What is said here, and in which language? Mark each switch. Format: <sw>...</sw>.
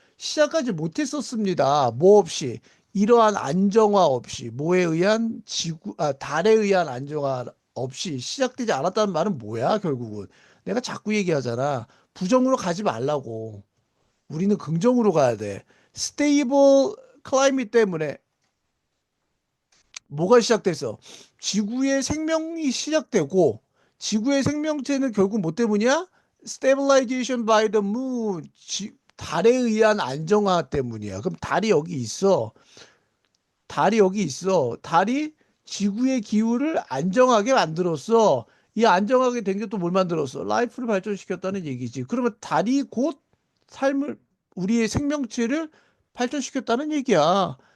<ko>시작하지 못했었습니다. 뭐 없이 이러한 안정화 없이 뭐에 의한 달에 의한 안정화 없이 시작되지 않았다는 말은 뭐야 결국은 내가 자꾸 얘기하잖아. 부정으로 가지 말라고. 우리는 긍정으로 가야 돼.</ko> <en>stable climate</en> <ko>때문에 뭐가 시작됐어? 지구의 생명이 시작되고 지구의 생명체는 결국 뭐 때문이야?</ko> <en>Stabilization by the moon.</en> <ko>달에 의한 안정화 때문이야. 그럼 달이 여기 있어. 달이 여기 있어. 달이 지구의 기후를 안정하게 만들었어. 이 안정하게 된 게 또 뭘 만들었어? 라이프를 발전시켰다는 얘기지. 그러면 달이 곧 삶을, 우리의 생명체를 발전시켰다는 얘기야.</ko>